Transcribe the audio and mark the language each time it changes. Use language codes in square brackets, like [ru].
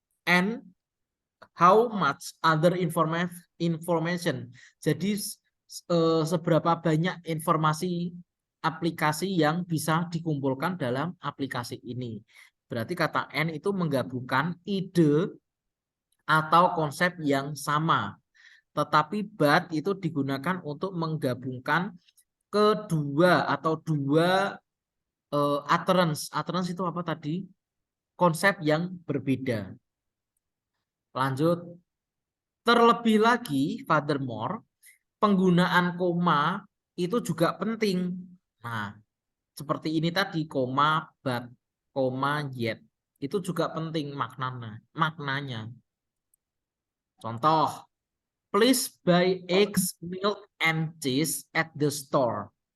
[en] And how much other information. [id] Jadi seberapa banyak informasi aplikasi yang bisa dikumpulkan dalam aplikasi ini. Berarti kata N itu menggabungkan ide atau konsep yang sama. Tetapi but itu digunakan untuk menggabungkan kedua atau dua utterance. Utterance itu apa tadi? Konsep yang berbeda. Lanjut. Terlebih lagi, furthermore, penggunaan koma itu juga penting. Nah, seperti ini tadi, koma, but, koma, yet. Itu juga penting maknanya. [en] Contoh, please buy eggs, milk, and cheese at the store.